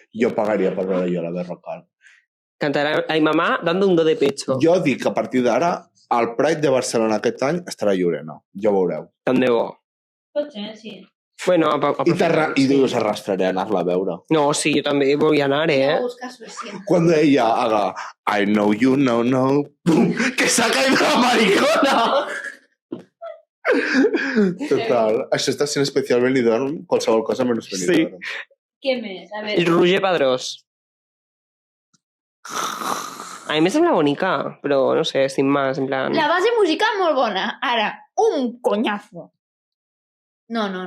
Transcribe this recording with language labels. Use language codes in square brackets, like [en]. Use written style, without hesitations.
[es] yo pagaría por ver yo la Berrocal. Cantarà Ai Mamà dando un do de pecho. [ca] Jo dic que a partir d'ara, al Pride de Barcelona aquest any estarà Llorena. Ja ho veureu. Tant de bo. Pot ser, sí. Bueno, I us arrastraré a anar-la a veure. No, sí, jo també vull anar, Anem a buscar a Suècia. [es] Cuando ella haga I know you know no, ¡pum! ¡Que se ha caído la maricona! Total. [ca] Això està sent especial Benidorm, qualsevol cosa menys Benidorm. Què més? A El veure. Roger Pedrós. A mi me sembla bonica, però no sé, [es] sin más, [ca] en plan... La base musical molt bona. Ara, un conyazo. No.